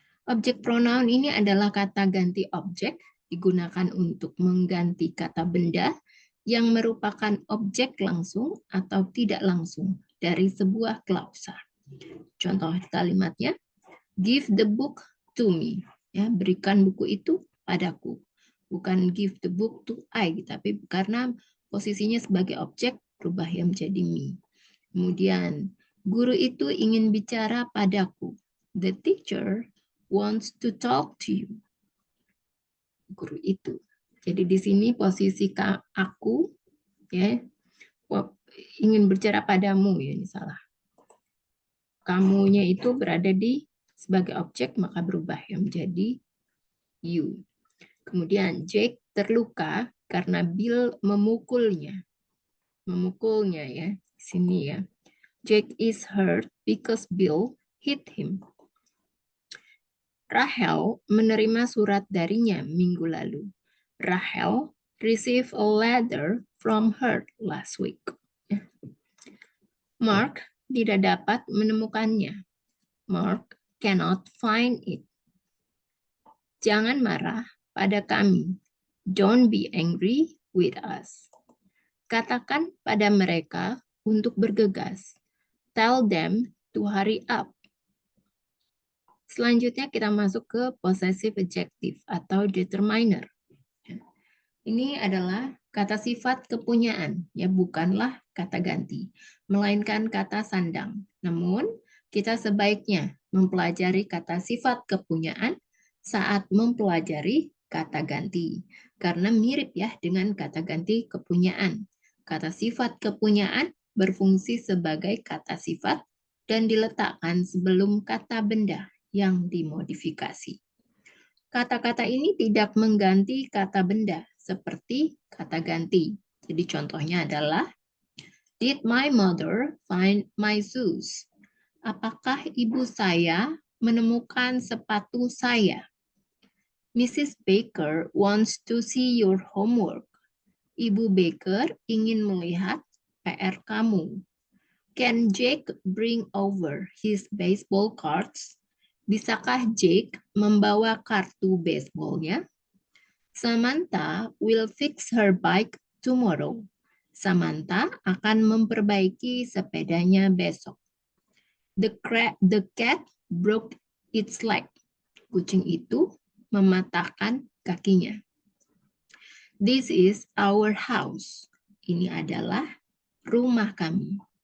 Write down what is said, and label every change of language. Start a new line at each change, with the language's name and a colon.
Indonesian: Objek pronoun ini adalah kata ganti objek digunakan untuk mengganti kata benda yang merupakan objek langsung atau tidak langsung dari sebuah klausa. Contoh kalimatnya,
English: give the book to me.
Indonesian: Ya, berikan buku itu padaku. Bukan
English: give the book to I,
Indonesian: tapi karena posisinya sebagai objek berubah yang menjadi me. Kemudian, guru itu ingin bicara padaku.
English: The teacher wants to talk to you.
Indonesian: Guru itu. Jadi di sini posisi aku ya ingin bicara padamu ya, ini salah. Kamunya itu berada di sebagai objek maka berubah yang menjadi you. Kemudian Jake terluka karena Bill memukulnya. Memukulnya ya, di sini ya.
English: Jake is hurt because Bill hit him.
Indonesian: Rachel menerima surat darinya minggu lalu.
English: Rachel received a letter from her last week.
Indonesian: Mark tidak dapat menemukannya.
English: Mark cannot find it.
Indonesian: Jangan marah pada kami.
English: Don't be angry with us.
Indonesian: Katakan pada mereka untuk bergegas.
English: Tell them to hurry up.
Indonesian: Selanjutnya kita masuk ke possessive adjective atau determiner. Ini adalah kata sifat kepunyaan, ya bukanlah kata ganti, melainkan kata sandang. Namun, kita sebaiknya mempelajari kata sifat kepunyaan saat mempelajari kata ganti. Karena mirip ya dengan kata ganti kepunyaan. Kata sifat kepunyaan berfungsi sebagai kata sifat dan diletakkan sebelum kata benda yang dimodifikasi. Kata-kata ini tidak mengganti kata benda seperti kata ganti. Jadi contohnya adalah
English: Did my mother find my shoes?
Indonesian: Apakah ibu saya menemukan sepatu saya?
English: Mrs. Baker wants to see your homework.
Indonesian: Ibu Baker ingin melihat PR kamu.
English: Can Jake bring over his baseball cards?
Indonesian: Bisakah Jake membawa kartu baseballnya?
English: Samantha will fix her bike tomorrow.
Indonesian: Samantha akan memperbaiki sepedanya besok.
English: The cat broke its leg.
Indonesian: Kucing itu mematahkan kakinya.
English: This is our house.
Indonesian: Ini adalah rumah kami.